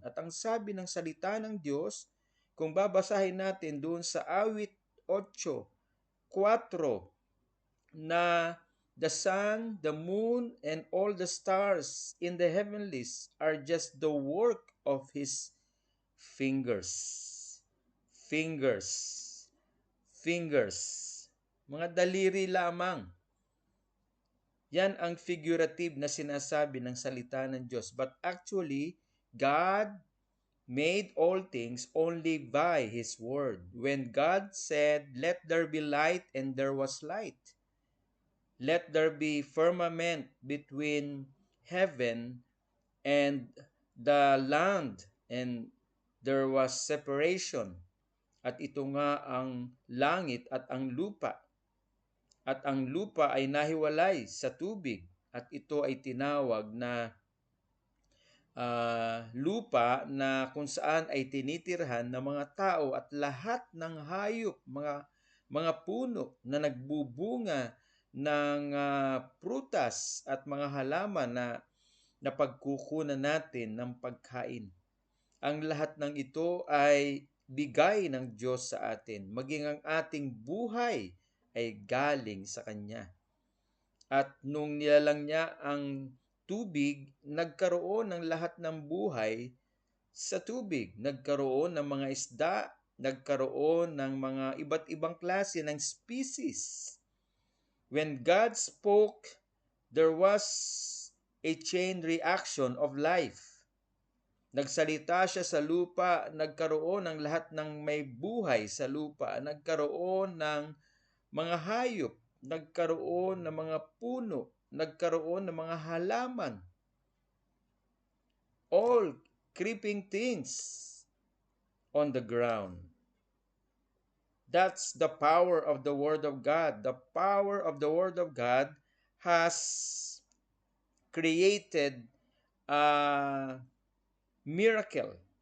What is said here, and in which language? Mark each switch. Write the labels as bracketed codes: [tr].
[tl] At ang sabi ng salita ng Diyos, kung babasahin natin doon sa awit 8:4 na [en] the sun, the moon, and all the stars in the heavenlies are just the work of His fingers. Fingers. Fingers. [tl] Mga daliri lamang. Yan ang figurative na sinasabi ng salita ng Diyos. [en] But actually, God made all things only by His word. When God said, "Let there be light," and there was light. Let there be firmament between heaven and the land, and there was separation. [tl] At ito nga ang langit at ang lupa. At ang lupa ay nahiwalay sa tubig. At ito ay tinawag na lupa na kung saan ay tinitirhan ng mga tao at lahat ng hayop, mga puno na nagbubunga ng prutas at mga halaman na napagkukunan natin ng pagkain. Ang lahat ng ito ay bigay ng Diyos sa atin. Maging ang ating buhay ay galing sa Kanya. At nung nilalang niya ang tubig, nagkaroon ng lahat ng buhay sa tubig. Nagkaroon ng mga isda, nagkaroon ng mga iba't ibang klase ng species. [en] When God spoke, there was a chain reaction of life. [tl] Nagsalita siya sa lupa, nagkaroon ng lahat ng may buhay sa lupa, nagkaroon ng mga hayop, nagkaroon ng mga puno, nagkaroon ng mga halaman, [en] all creeping things on the ground. That's the power of the Word of God. The power of the Word of God has created a miracle.